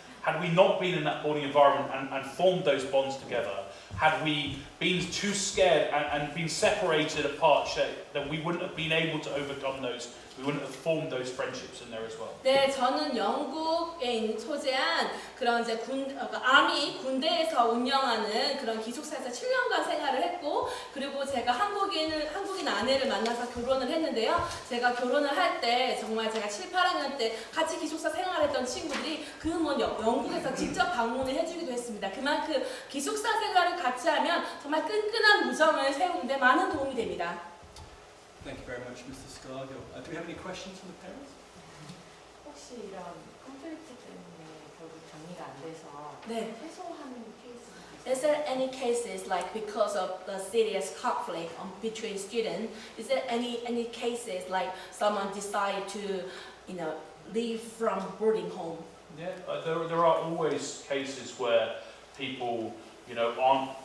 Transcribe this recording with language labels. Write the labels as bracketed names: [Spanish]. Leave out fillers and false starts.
[English] Had we not been in that boarding environment and formed those bonds together, had we been too scared and been separated apart, then we wouldn't have been able to overcome those. We wouldn't have formed those friendships in there as well. [Korean] 네, 저는 영국에 소재한 그런 이제 아미 군대에서 운영하는 그런 기숙사에서 7년간 생활을 했고, 그리고 제가 한국인 아내를 만나서 결혼을 했는데요. 제가 결혼을 할 때 정말 제가 7, 8학년 때 같이 기숙사 생활했던 친구들이 영국에서 직접 방문을 해주기도 했습니다. 그만큼 기숙사 생활을 같이 하면 정말 끈끈한 우정을 세우는데 많은 도움이 됩니다. [English] Thank you very much, Mr. Scargill. Do we have any questions from the parents? [Korean] 혹시 이런 컨플릭트 때문에 결국 정리가 안 돼서 네. 해소하는 케이스가 [English] Is there any cases like because of the serious conflict between students? Is there any cases like someone decide to, leave from boarding home? Yeah, there are always cases where people, aren't